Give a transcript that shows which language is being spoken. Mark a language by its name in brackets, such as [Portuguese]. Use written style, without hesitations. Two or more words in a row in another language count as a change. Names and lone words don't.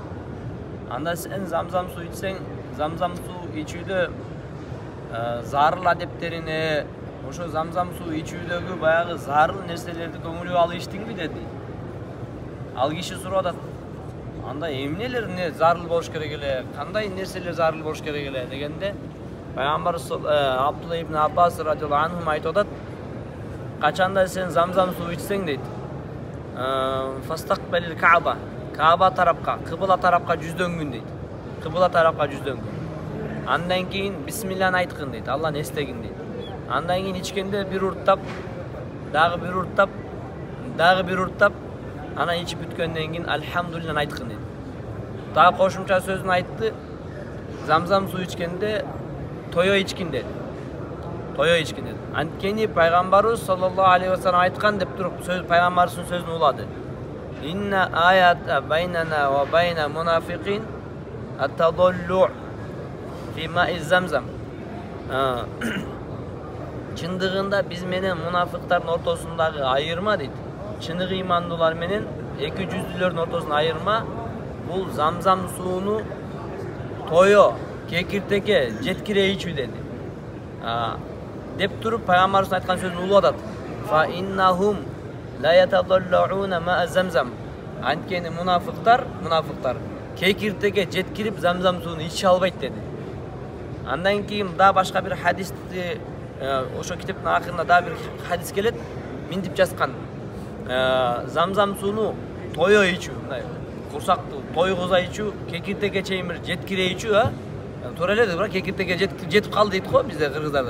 [Kyrgyz] Анда сен замзам суу ичсең, замзам суу ичүүдө зарыл адептерине, ошо замзам суу ичүүдөгү баягы зарыл нерселерди көңүлгө алып ичтиңби деди. Ал киши сурады. Анда эмнелер зарыл болуш керек эле, кандай нерселер зарыл болуш керек эле дегенде, Пайгамбар Абдулла ибн Аббас [Arabic] رضي الله عنه [Kyrgyz] айтып атат: "Качанда сен замзам суу ичсең дейт, [Arabic] فاستقبل الكعبة, [Kyrgyz] Кааба тарапка, кыбла тарапка жүздөнгүн дейт. Кыбла тарапка жүздөнгүн. Андан кийин бисмиллахны айткын дейт, Алланы эстегин дейт. Андан кийин ичкенде бир урттап, дагы бир урттап, анан ичип бүткөндөн кийин альхамдулиллахны айткын дейт. Дагы кошумча сөзүн айтты. Замзам суу ичкенде тойо ичкин деди. Анткени Пайгамбарыбыз саллаллаху алейхи вассалам айткан деп туруп сөз Пайгамбарыбыздын сөзүн улады. [Arabic] إن آية بيننا و بين المنافقين التضلع في ماء زمزم. [Kyrgyz] Чындыгында биз менен мунафиктардын ортосундагы айырма дейт. Чыныгы имандуулар менен эки жүздүүлөрдүн ортосундагы айырма бул замзам сууну тойо, кекиртекке жеткире ичүү деди. Деп туруп Пайгамбарыбыз айткан сөзүн улатат. [Arabic] فإنهم لا يتضلعون ماء زمزم. [Kyrgyz] Анткени мунафиктар кекиртекке жеткирип замзам сууну иче албайт деди. Андан кийин да башка бир хадисти, ошо китептин акырында да бир хадис келет. Минтип жазган. Замзам сууну тойо ичүү, мындай курсакты тойгуза ичүү, кекиртекке чейин бир жеткире ичүү, туура эле бирок кекиртекке жетип калды дейт го бизде кыргыздарда.